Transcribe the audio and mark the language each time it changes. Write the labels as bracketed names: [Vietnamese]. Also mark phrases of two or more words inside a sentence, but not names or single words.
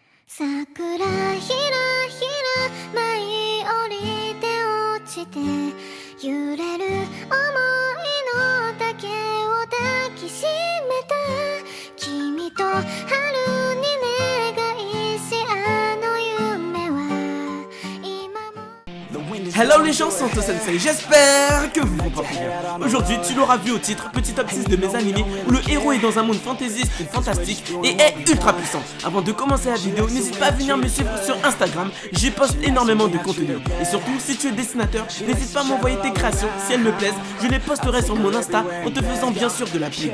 [Japanese] 桜ひらひら舞い降りて落ちて揺れる想いの丈を抱きしめた君と春に願いしあの夢は今も [French] Hello les gens, Santo Sensei, j'espère que vous vous portez bien. Aujourd'hui, tu l'auras vu au titre, petit top 6 de mes animés où le héros est dans un monde fantaisiste et fantastique et est ultra puissant. Avant de commencer la vidéo, n'hésite pas à venir me suivre sur Instagram, j'y poste énormément de contenu. Et surtout, si tu es dessinateur, n'hésite pas à m'envoyer tes créations, si elles me plaisent, je les posterai sur mon Insta en te faisant bien sûr de la pub.